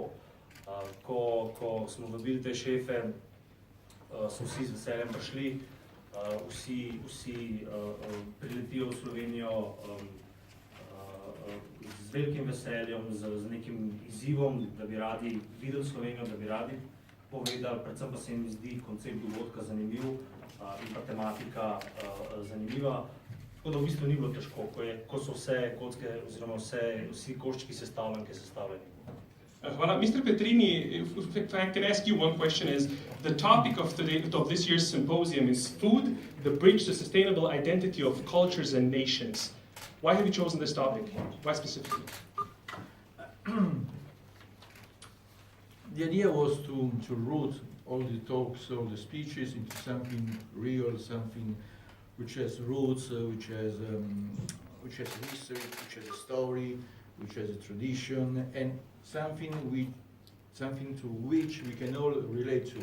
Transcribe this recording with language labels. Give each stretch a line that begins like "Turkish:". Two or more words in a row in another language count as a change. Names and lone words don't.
Slovenian: Ko smo vabili te šefe, so vsi z veseljem prišli, vsi priletijo v Slovenijo z velikim veseljem, z nekim izzivom, da bi radi videli Slovenijo, da bi radi povedali, predvsem pa se jim zdi koncept dogodka zanimiv in pa tematika zanimiva. Tako da v bistvu ni bilo težko, ko so vse kocke oziroma vsi koščki sestavljeni. Hvala.
English: Mr. Petrini, if I can ask you one question is, the topic of this year's symposium is food, the bridge to sustainable identity of cultures and nations. Why have you chosen this topic? Why specifically? The idea was to root all the talks, all the speeches into something real, something which has roots, which has history, which has a story, which has a tradition, and something to which we can all relate to.